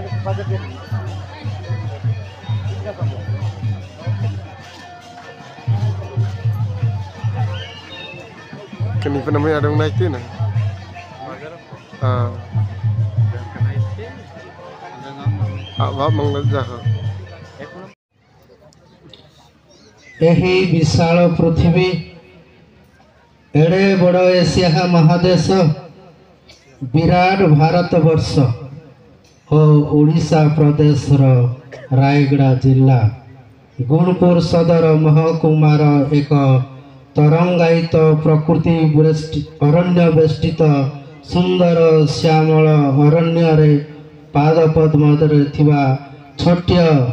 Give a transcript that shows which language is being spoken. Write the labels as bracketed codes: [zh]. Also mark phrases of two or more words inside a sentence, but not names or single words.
[id] Kenapa namanya ada yang naik itu nah? Apa mengajar? [or] ଏହି ବିଶାଳ ପୃଥିବୀ ଏଡ଼େ ବଡ଼ ଏସିଆ ମହାଦେଶ ବିରାଟ ଭାରତବର୍ଷ ଓ ଓଡ଼ିଶା ପ୍ରଦେଶର ରାୟଗଡ଼ା ଜିଲ୍ଲା ଗୁଣପୁର ସଦର ମହକୁମାର ଏକ ତରଙ୍ଗାୟିତ ପ୍ରକୃତି ଅରଣ୍ୟ ବେଷ୍ଟିତ ସୁନ୍ଦର ଶ୍ୟାମଳ ଅରଣ୍ୟରେ ପାଦପଦ୍ମରେ ଥିବା ଛୋଟିଆ